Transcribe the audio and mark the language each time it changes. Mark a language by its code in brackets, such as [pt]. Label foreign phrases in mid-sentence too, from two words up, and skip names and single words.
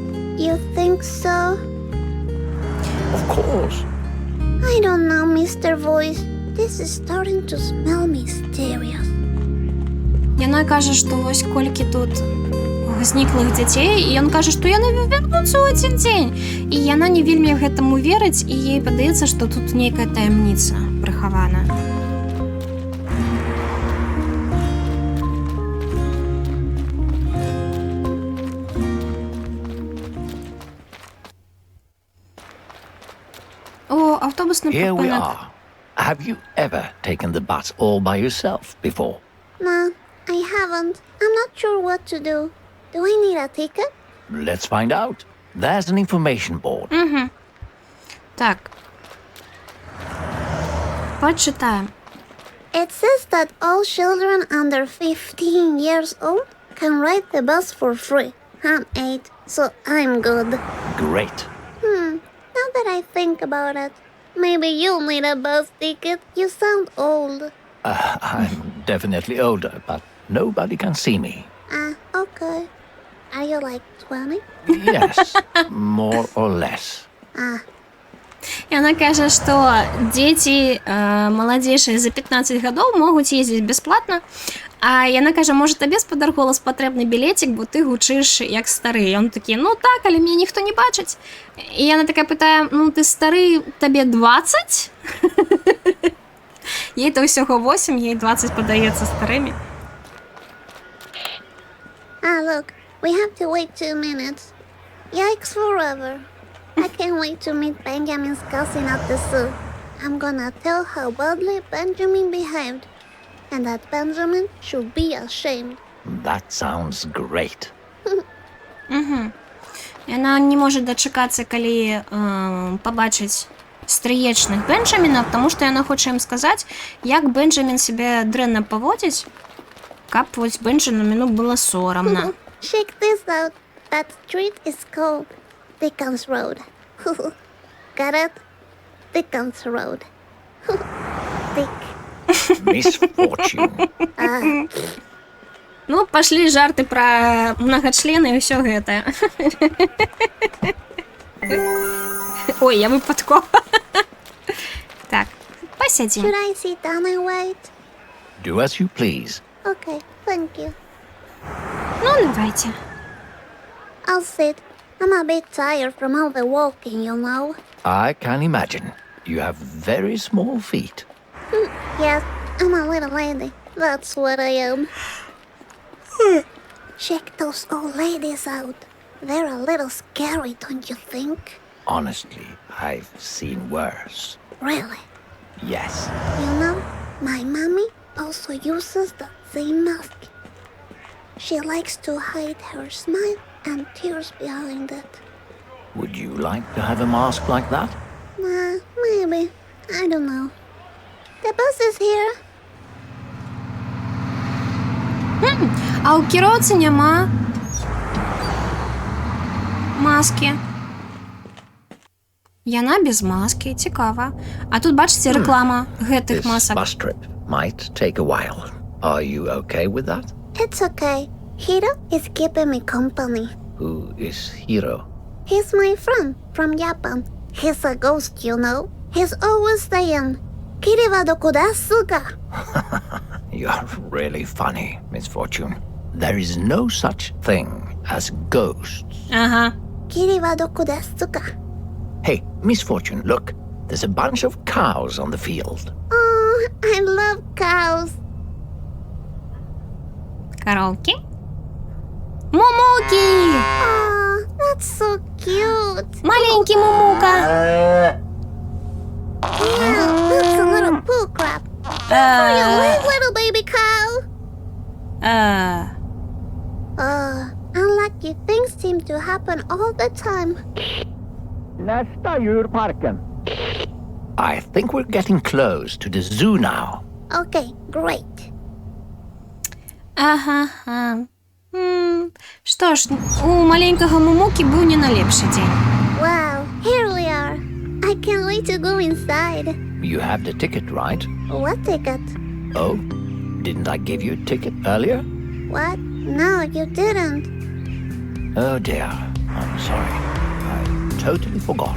[en] You think so? Of course. I don't know, Mr. Voice. This is starting to smell mysterious. [be] Яна кажа, што вось колькі тут зніклых дзяцей, і ён кажа, што яны вярнуцца ў адзін дзень. І яна не вельмі гэтаму верыць, і ей падаецца, што тут нейкая таямніца прыхавана. [ru] О, автобусный [en] Here we [uk] припинок. [en] are. Have you ever taken the bus all by yourself before? No, I haven't. I'm not sure what to do. Do I need a ticket? Let's find out. There's an information board. [ru] Так. Почитаем. [en] It says that all children under 15 years old can ride the bus for free. I'm 8, so I'm good. Great. Now that I think about it, maybe you'll need a bus ticket. You sound old. I'm definitely older, but nobody can see me. Okay. Are you like 20? Yes, more or less. [be] Яна кажа, што дзеці маладзейшыя за 15 гадоў могуць ездзіць бясплатна. А яна кажа, можа, табе, спадар голас, патрэбны білецік, бо ты гучыш як стары. І ён такі, ну так, але мяне ніхто не бачыць. І яна такая пытае, ну ты стары, табе 20? Ей-то ўсяго 8, ей 20 падаецца старымі. [en] Look, we have to wait 2 minutes. Yikes forever. I can't wait to meet Benjamin's cousin at the zoo. I'm gonna tell how badly Benjamin behaved. And that Benjamin should be ashamed. That sounds great. [be] Яна не можа дачакацца, калі пабачыць стрыечных Бенджаміна, таму што яна хоча ім сказаць, як Бенджамін сябе дрэнна паводзіць, каб вось Бенджаміну было сорамна. [en] Check this out. That street is called Dickens Road. Got it? Dickens Road. Dick. Misfortune. [be] Ну, пашлі жарты пра мнагачлены і ўсё гэта. [uk] Ой, я випадково. Так, посидим. [en] Should I sit down and wait? Do as you please. Okay, thank you. [ru] Ну, давайте. [en] I'll sit. I'm a bit tired from all the walking, you know. I can imagine. You have very small feet. Yes, I'm a little lady. That's what I am. Check those old ladies out. They're a little scary, don't you think? Honestly, I've seen worse. Really? Yes. You know, my mommy also uses the same mask. She likes to hide her smile and tears behind it. Would you like to have a mask like that? Maybe. I don't know. The bus is here. [be] А у кіроўцы няма маски. Яна без маски, цікава. А тут, бачыце, рэклама гэтых [en] This [be] масак. [en] bus trip might take a while. Are you okay with that? It's okay. Hiro is keeping me company. Who is Hiro? He's my friend from Japan. He's a ghost, you know. He's always saying, [ja] キリはどこですか? [en] You're really funny, Miss Fortune. There is no such thing as ghosts. [ru] Ага. [ja] キリはどこですか? [en] Hey, Miss Fortune, look. There's a bunch of cows on the field. Oh, I love cows. [ru] Коровки. Мумуки! [en] Oh, that's so cute. [ru] Маленький Мумука. [en] Yeah, that's a little poo crap. You live, little baby cow. Unlucky things seem to happen all the time. [sv] Nästa djurparken. [en] I think we're getting close to the zoo now. Okay, great. [ru] Ага. [be] Што ж, у маленькага Мумукі быў не найлепшы дзень. [en] Wow, here we are. I can't wait to go inside. You have the ticket, right? What ticket? Oh, didn't I give you a ticket earlier? What? No, you didn't. Oh dear, I'm sorry. I totally forgot.